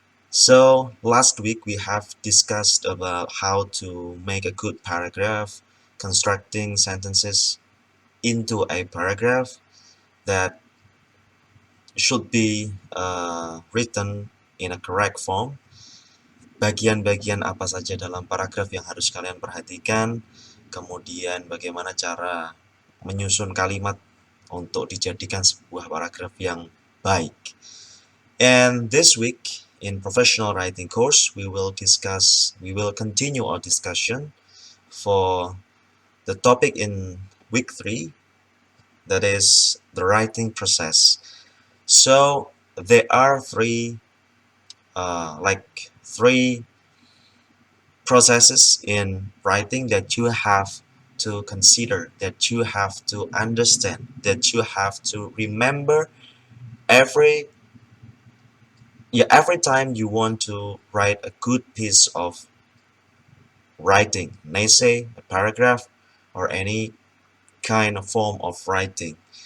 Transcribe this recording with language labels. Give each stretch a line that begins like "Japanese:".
English: So, last week we have discussed about how to make a good paragraph, constructing sentences into a paragraph that should be written in a correct form.
Indonesian: Bagian-bagian apa saja dalam paragraf yang harus kalian perhatikan, kemudian bagaimana cara menyusun kalimat untuk dijadikan sebuah paragraf yang baik.
English: And this week in professional writing course, we will continue our discussion for the topic in week 3, that is the writing process. So there are three processes in writing that you have to consider, that you have to understand, that you have to remember every every time you want to write a good piece of writing, an essay, a paragraph, or any kind of form of writing.